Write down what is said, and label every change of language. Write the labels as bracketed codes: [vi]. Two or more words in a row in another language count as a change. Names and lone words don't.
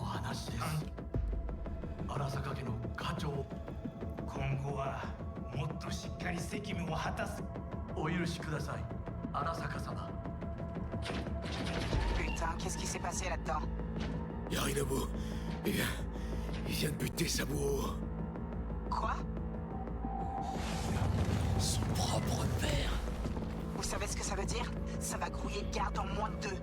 [ja] 話です荒坂家の課長今後はもっとしっかり責務を果たすお許しください荒坂様 [fr] Putain, qu'est-ce qui s'est passé là-dedans? Yorinobu, il vient de buter Saburo. Quoi? Son propre père. Vous savez ce que ça veut dire? Ça va grouiller le garde en moins de 2.